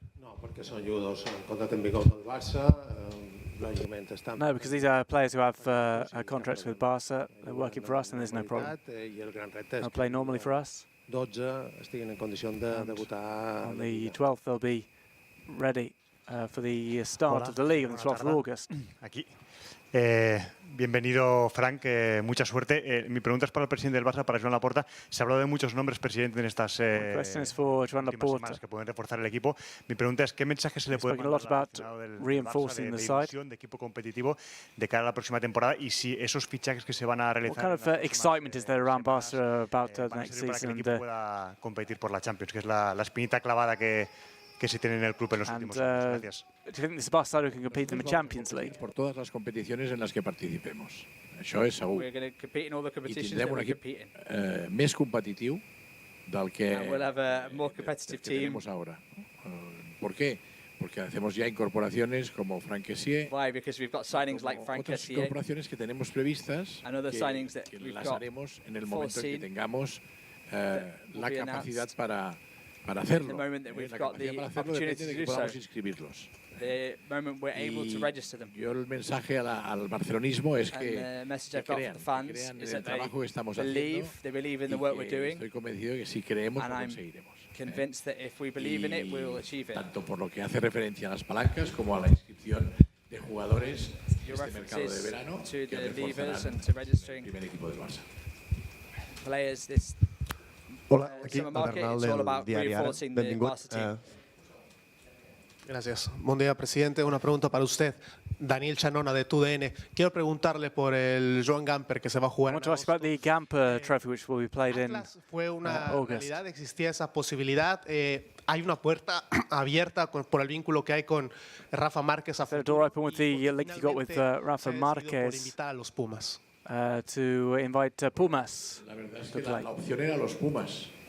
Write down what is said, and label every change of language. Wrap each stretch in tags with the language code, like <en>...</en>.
<ca>No, perquè són jugadors en contracte amb vigor del Barça, lògicament estan...</ca> <en>No, because these are players who have contracts with Barca, they're working for us and there's no problem. They'll play normally for us.</en> <ca>12 estiguin en condició de debutar...</ca> <en>On the 12th they'll be ready for the start of the league on the 12th of August.</en> <es>Aquí. Bienvenido, Frank, mucha suerte. Mi pregunta es para el presidente del Barça, para Joan Laporta. Se ha hablado de muchos nombres, presidente, en estas últimas semanas que pueden reforzar el equipo. Mi pregunta es, ¿qué mensaje se le puede mandar al aficionado del Barça de ilusión, de equipo competitivo, de cara a la próxima temporada? Y si esos fichajes que se van a realizar...</es> <en>What kind of excitement is there around Barca about the next season?</en> <es>Para que el equipo pueda competir por la Champions, que es la espinita clavada que se tiene en el club en los últimos años. Gracias.</es> <en>Do you think this Barcelona can compete in the Champions League?</en> <es>Por todas las competiciones en las que participemos.</es> <ca>Això és segur.</ca> <en>We're going to compete in all the competitions that we compete in.</en> <ca>Més competitiu del que</ca> <en>we'll have a more competitive team.</en> <es>Tenemos ahora. ¿Por qué? Porque hacemos ya incorporaciones como Franck Kessie.</es> <en>Why? Because we've got signings like Franck Kessie.</en> <es>Otras incorporaciones que tenemos previstas que las haremos en el momento en que tengamos la capacidad para hacerlo. La capacidad para hacerlo depende de que podamos inscribirlos.</es> <en>The moment we're able to register them.</en> <es>Yo el mensaje al barcelonismo es que crean el trabajo que estamos haciendo.</es> <en>They believe in the work we're doing.</en> <es>Estoy convencido de que si creemos lo conseguiremos.</es> <en>Convinced that if we believe in it, we will achieve it.</en> <es>Tanto por lo que hace referencia a las palancas como a la inscripción de jugadores de este mercado de verano que reforzarán el primer equipo del Barça.</es> <en>Players, this.</en> <es>Hola, aquí el Bernal del diari Ara. Benvingut. Gracias. Buen día, presidente. Una pregunta para usted. Daniel Chanona, de TUDN. Quiero preguntarle por el Joan Gamper que se va a jugar en agosto.</es> <en>I want to ask about the Gamper Trophy, which will be played in</en> <es>¿Fue una</es> <en>August.</en> <es>realidad? ¿Existía esa posibilidad? ¿Hay una puerta abierta por el vínculo que hay con Rafa Márquez?</es> <en>Is there a door open with the link you got with Rafa Márquez?</en> <es>Por invitar a los Pumas.</es> <en>To invite Pumas.</en> <es>La verdad es que la opción era los Pumas.</es>